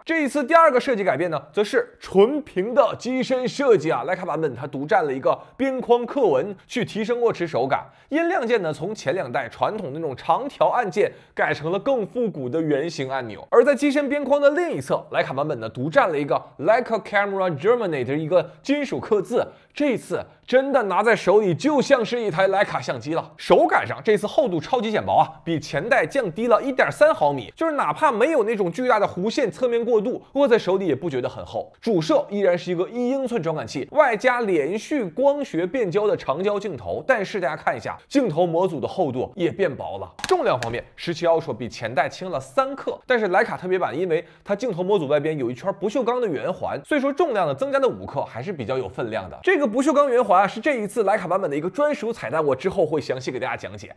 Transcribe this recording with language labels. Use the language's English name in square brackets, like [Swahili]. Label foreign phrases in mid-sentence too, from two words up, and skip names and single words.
[Chinese] 這一次第二個設計改變呢，則是純平的機身設計啊。徠卡版本它獨佔了一個邊框刻紋，去提升握持手感。音量鍵呢，從前2代傳統的那種長條按鍵改成了更復古的圓形按鈕。而在機身邊框的另一側，徠卡版本呢獨佔了一個 Leica Camera Germany 的一個金屬刻字。這次真的拿在手裡就像是一台徠卡相機了。手感上，這次厚度超級減薄啊，比前代降低了 1.3 毫米，就是哪怕沒有那種巨大的弧線側面過渡，握在手裡也不覺得很厚。主摄依然是一个1英寸传感器，外加连續光學變焦的長焦鏡頭，但是大家看一下，鏡頭模組的厚度也變薄了。重量方面，17 Ultra 比前代輕了3克，但是徠卡特別版因為它鏡頭模組外邊有一圈不鏽鋼的圓環，所以說重量呢增加的5克還是比較有分量的。這個不鏽鋼圓環是這一次徠卡版本的一個專屬彩蛋，我之後會詳細給大家講解。